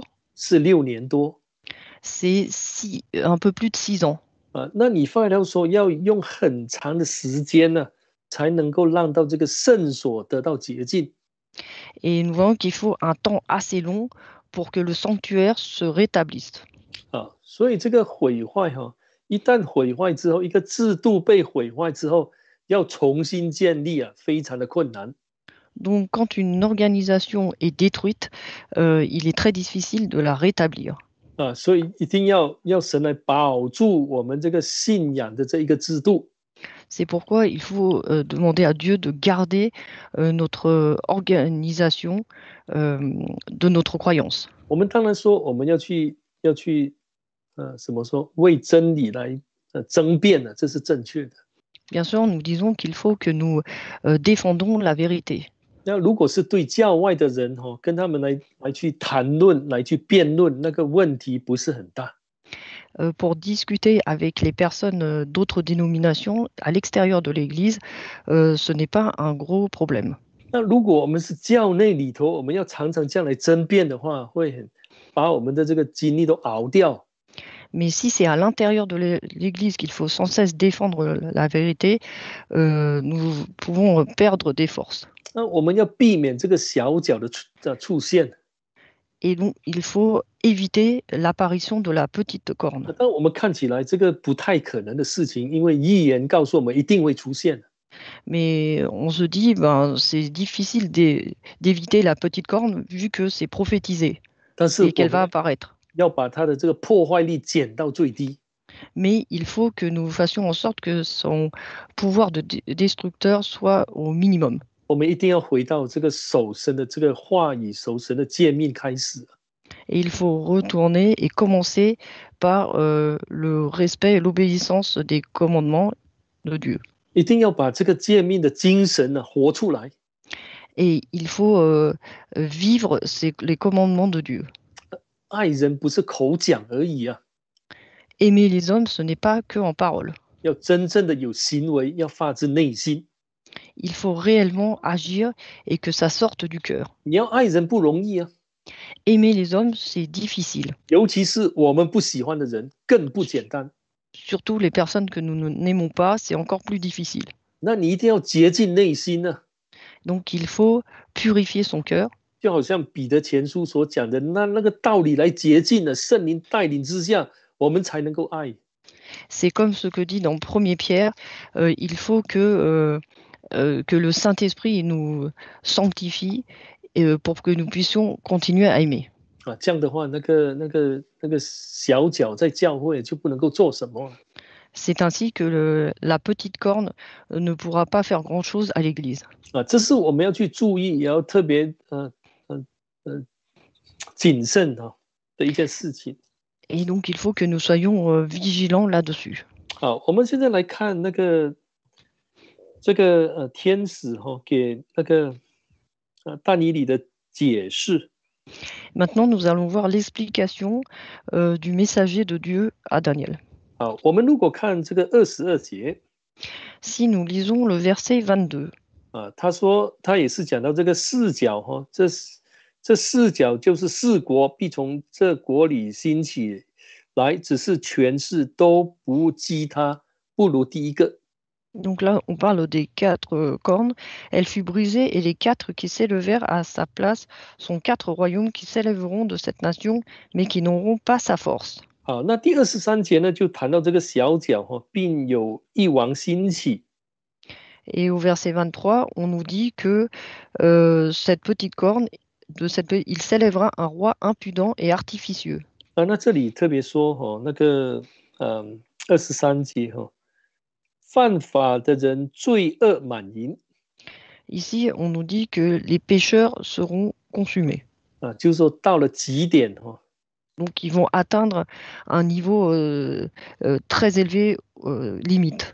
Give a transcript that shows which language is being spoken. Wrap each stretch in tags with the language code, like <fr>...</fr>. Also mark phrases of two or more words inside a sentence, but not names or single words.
<zh>是6年多</zh> <fr>c'est un peu plus de 6 ans.</fr> <zh>啊。那你发现说要用很长的时间呢，才能够让到这个圣所得到洁净。</zh> <fr>Et nous voyons qu'il faut un temps assez long pour que le sanctuaire se rétablisse.</fr> <zh>啊，所以这个毁坏哈，一旦毁坏之后，一个制度被毁坏之后，要重新建立啊，非常的困难。</zh> <fr>Donc, quand une organisation est détruite, il est très difficile de la rétablir.</fr> <zh>啊，所以一定要神来保住我们这个信仰的这一个制度。</zh> <fr>C'est pourquoi il faut demander à Dieu de garder notre organisation de notre croyance.</fr> <zh>我们当然说，我们要去怎么说，为真理来争辩呢？这是正确的。</zh> <fr>Bien sûr, nous disons qu'il faut que nous défendons la vérité.</fr> <zh>那如果是对教外的人哈，跟他们来去谈论、来去辩论，那个问题不是很大。</zh> <fr>Pour discuter avec les personnes d'autres dénominations à l'extérieur de l'Église, ce n'est pas un gros problème.</fr> <zh>那如果我们是教内里头，我们要常常这样来争辩的话，会把我们的这个精力都熬掉。</zh> <fr>Mais si c'est à l'intérieur de l'Église qu'il faut sans cesse défendre la vérité, nous pouvons perdre des forces.</fr> <zh>那我们要避免这个小角的出现。</zh> <fr>Et donc, il faut éviter l'apparition de la petite corne.</fr> <zh>但我们看起来这个不太可能的事情，因为预言告诉我们一定会出现。</zh> <fr>Mais on se dit, c'est difficile d'éviter la petite corne vu que c'est prophétisé</fr> <zh>但是</zh> <fr>et qu'elle va apparaître.</fr> <zh>要把它的这个破坏力减到最低。</zh> <fr>Mais il faut que nous fassions en sorte que son pouvoir de destructeur soit au minimum.</fr> <zh>我们一定要回到这个守神的这个话语、守神的诫命开始。</zh> <fr>Et il faut retourner et commencer par le respect et l'obéissance des commandements de Dieu.</fr> <zh>一定要把这个诫命的精神呢活出来。</zh> <fr>Et il faut vivre les commandements de Dieu.</fr> <zh>爱人不是口讲而已啊，</zh> <fr>Aimer les hommes, ce n'est pas que en parole.</fr> <zh>要真正的有行为，要发自内心。</zh> <fr>Il faut réellement agir et que ça sorte du cœur.</fr> <zh>你要爱人不容易啊，</zh> <fr>Aimer les hommes, c'est difficile.</fr> <zh>尤其是我们不喜欢的人，更不简单。</zh> <fr>Surtout les personnes que nous n'aimons pas, c'est encore plus difficile.</fr> <zh>那你一定要洁净内心呢、</zh> <fr>Donc il faut purifier son cœur.</fr> <zh>就好像彼得前书所讲的，那个道理来洁净了，圣灵带领之下，我们才能够爱。</zh> <fr>C'est comme ce que dit dans 1er Pierre, il faut que le Saint-Esprit nous sanctifie pour que nous puissions continuer à aimer.</fr> <zh>啊，这样的话，那个小脚在教会就不能够做什么。</zh> <fr>C'est ainsi que la petite corne ne pourra pas faire grand-chose à l'Église.</fr> <zh>啊，这是我们要去注意，也要特别谨慎的一件事情。</zh> <fr>Et donc il faut que nous soyons vigilants là-dessus.</fr> <zh>好，我们现在来看这个天使给那个但以理的解释。</zh> <fr>Maintenant, nous allons voir l'explication du messager de Dieu à Daniel.</fr> <zh>好，我们如果看这个22节</zh> <fr>Si nous lisons le verset 22,</fr> <zh>啊，他说他也是讲到这个四角这四角就是四国必从这国里兴起来，只是权势都不及他，不如第一个。</zh> <fr>donc là, on parle des 4 cornes. Elle fut brisée et les 4 qui s'élevèrent à sa place sont 4 royaumes qui s'élèveront de cette nation, mais qui n'auront pas sa force.</fr> <zh>好，那第23节呢，就谈到这个小角并有一王兴起。</zh> <fr>Et au verset 23, on nous dit que cette petite corne, il s'élèvera un roi impudent et artificieux.</fr> <zh>那这里特别说那个23节犯法的人罪恶满盈。</zh> <fr>Ici, on nous dit que les pécheurs seront consumés.</fr> <zh>就是说到了极点</zh> <fr>Donc, ils vont atteindre un niveau très élevé, limite.</fr>